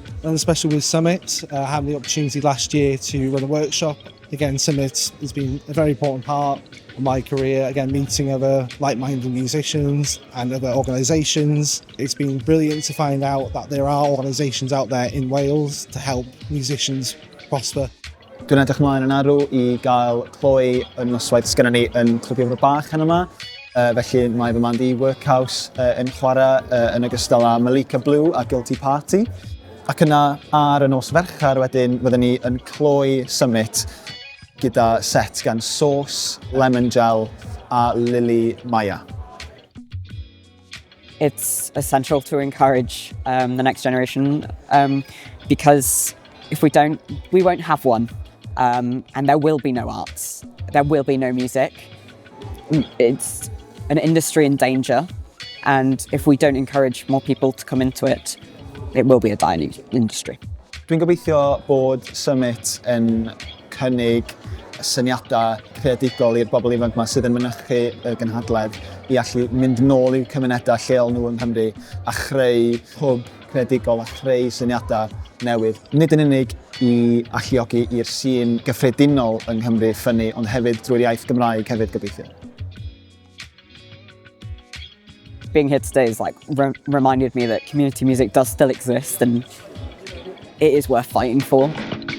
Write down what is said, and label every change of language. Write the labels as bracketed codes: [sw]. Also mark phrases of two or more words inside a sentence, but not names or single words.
[en] And especially with Summit, having the opportunity last year to run a workshop. Again, Summit has been a very important part of my career. Again, meeting other like-minded musicians and other organisations. It's been brilliant to find out that there are organisations out there in Wales to help musicians prosper. [cy] Dwi'n edrych mlaen yn arw i gael cloi yn noswaith sgynna ni yn Clwb Iefor Bach yn yma. Felly mae fy mand i Workhouse yn chwarae yn ogystal â Malika Blue a Guilty Party. Ac yna ar y nos Ferchar wedyn fydden ni yn cloi Summit gyda set gan Sauce, Lemon Gel a Lily Maya. [en] It's essential to encourage the next generation because if we don't, we won't have one. And there will be no arts, there will be no music. It's an industry in danger, and if we don't encourage more people to come into it, it will be a dying industry. [cy] Dwi'n gobeithio bod Summit yn cynnig syniadau creadigol i'r bobl ifanc yma sydd yn mynychu y gynhadledd i allu mynd nôl i'w cymunedau lleol nhw yng Nghymru a chreu hwb creadigol a chreu syniadau newydd. Nid yn unig i alluogi i'r sîn gyffredinol yng Nghymru ffynnu, ond hefyd drwy'r iaith Gymraeg hefyd gobeithio. [en] Being here today has reminded me that community music does still exist and it is worth fighting for.